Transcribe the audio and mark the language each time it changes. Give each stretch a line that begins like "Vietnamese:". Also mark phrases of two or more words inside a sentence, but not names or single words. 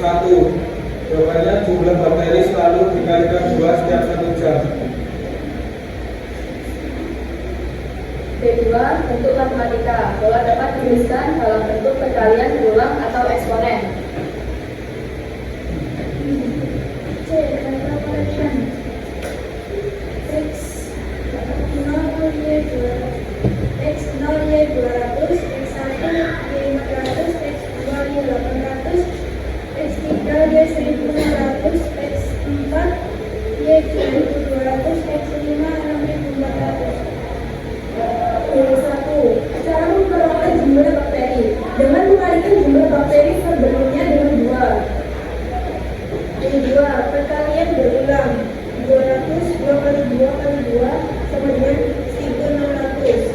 Indonesian: Jawabannya jumlah bakteri selalu dikalikan 2 setiap 1 jam. B2, bentuk matematika bahwa dapat dituliskan dalam bentuk perkalian berulang atau eksponen. C. Calculation. X 0 Y 200, X1 Y 500, X2 Y 800, X3 Y 1600, X4 Y 1200, X5 6400. B1. Cara memperoleh jumlah bakteri dengan mengalikan jumlah bakteri berikutnya dengan 2. B2. Perkalian berulang 200, 2 kali 2 kali 2 sama dengan 1600.